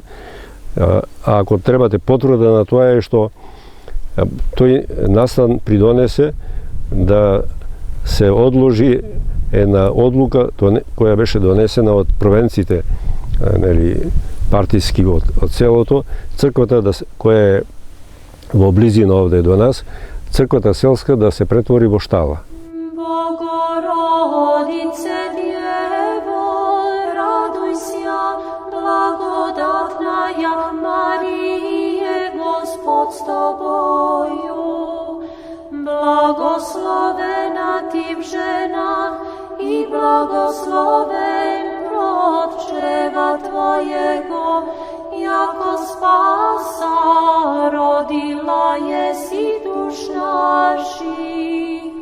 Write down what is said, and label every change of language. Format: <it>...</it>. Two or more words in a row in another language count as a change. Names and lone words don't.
<mk>А ако требате потврда на тоа е што тој настан придонесе да се одложи една одлука која беше донесена од провенците, нели, партиски од селото, црквата која е во близина овде до нас, црквата селска да се претвори во штала.</mk> <cu>Богородице Дево, радуј се, благодатная Марие, Господ с тобою. Благословена ти в женах и благословен плод чрева твоего, яко спаса родила еси душ наших.</cu>